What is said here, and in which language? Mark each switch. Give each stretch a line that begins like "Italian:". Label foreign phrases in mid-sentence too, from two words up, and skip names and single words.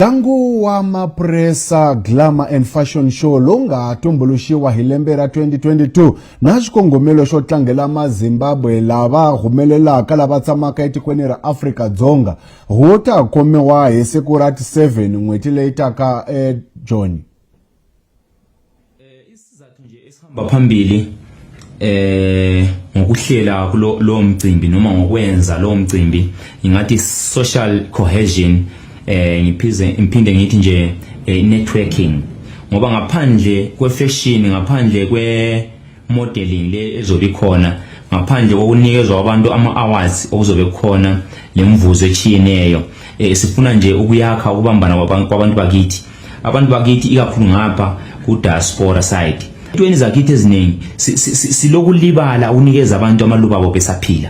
Tsonga: Tangu wa mapresa Glamour and Fashion Show longa tumbuluxiwa hi lembe ra 2022 na xikongomelo xo tlangela maZimbabwe lava humelelaka lava tsamaka etikweni ra Afrika-Dzonga wu ta khomiwa hi siku ra 7 n'hweti leyi taka John.
North Ndebele: Isizathu nje esihamba phambili ngokuhlela lo mcimbi noma ngokwenza lo mcimbi ingathi social cohesion ngiphinde ngithi nje networking ngoba ngaphandle kwe-fashion ngaphandle kwe-modeling le ezobe khona ngaphandle kokunikezwa abantu ama-awards okuzobe khona lemvuzo echiyeneyo sifuna nje ukuyakha ukubambana kwabantu bakithi ikakhulu ngapha ku
English: diaspora side
North Ndebele: entweni zakithi eziningi silokulibala ukunikeza abantu amaluba abo besaphila.